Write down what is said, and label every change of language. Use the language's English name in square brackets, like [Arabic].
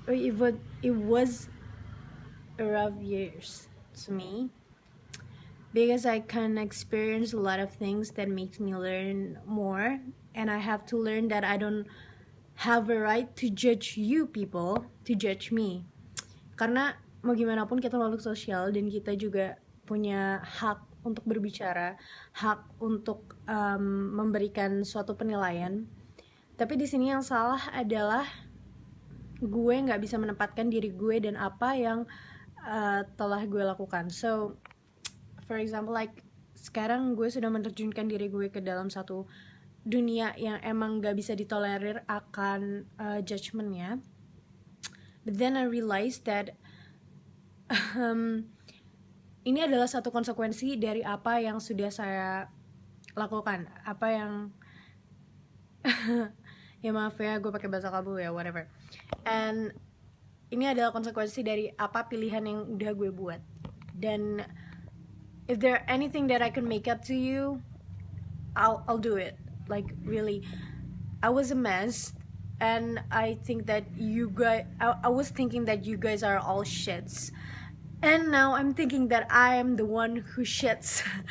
[English] It was a rough years to me, because I can experience a lot of things that makes me learn more, and I have to learn that I don't have a right to judge you people, to judge me. [Indonesian] Karena mau gimana pun kita makhluk sosial dan kita juga punya hak untuk berbicara, hak untuk memberikan suatu penilaian. Tapi di sini yang salah adalah gue nggak bisa menempatkan diri gue dan apa yang telah gue lakukan. So for example, like sekarang gue sudah menerjunkan diri gue ke dalam satu dunia yang emang gak bisa ditolerir akan judgementnya. [English] But then I realized that [Indonesian] ini adalah satu konsekuensi dari apa yang sudah saya lakukan, apa yang ya maaf ya gue pakai bahasa kalbu ya, [English] whatever. [Indonesian] And ini adalah konsekuensi dari apa pilihan yang udah gue buat. [English] Dan if there anything that I can make up to you, I'll do it. Like really, I was a mess, and I think that you guys, I was thinking that you guys are all shits, and now I'm thinking that I am the one who shits.